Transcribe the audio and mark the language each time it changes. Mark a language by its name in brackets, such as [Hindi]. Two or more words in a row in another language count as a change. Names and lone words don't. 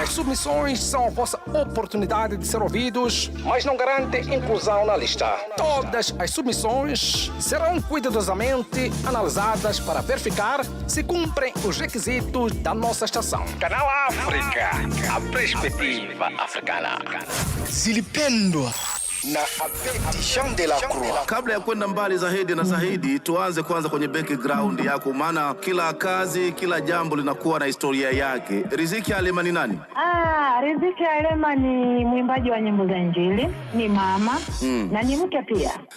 [Portuguese] As submissões são a vossa oportunidade de ser ouvidos, mas não garantem inclusão na lista. Todas as submissões serão cuidadosamente analisadas para verificar se cumprem os requisitos da nossa estação. Canal África, a perspectiva africana. [Swahili] Zilipendwa na Abedi Jean de la Croix. Kabla ya kwenda mbali zaidi, tuanze kwanza kwenye background yako, maana kila kazi, kila jambo linakuwa na historia yake. Riziki Alema ni nani? Riziki Alema ni mwimbaji wa nyimbo za Injili, ni mama na ni mke pia.